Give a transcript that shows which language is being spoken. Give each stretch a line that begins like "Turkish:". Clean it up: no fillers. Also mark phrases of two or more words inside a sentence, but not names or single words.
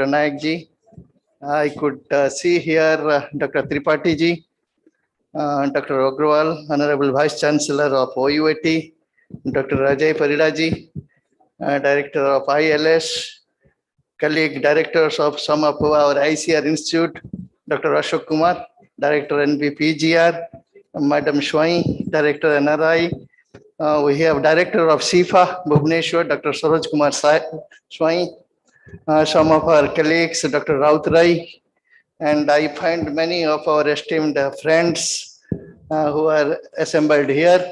English: Nayak ji. I could see here Dr. Tripathi ji, Dr. Agrawal, Honorable Vice Chancellor of OUAT, Dr. Ajay Parida ji, Director of ILS, colleague directors of some of our ICR Institute, Dr. Ashok Kumar, Director NBPGR, Madam Shwai, Director NRI. We have Director of SIFA, Bhubaneswar, Dr. Saroj Kumar Shwai, some of our colleagues, Dr. Rautrai, and I find many of our esteemed friends who are assembled here.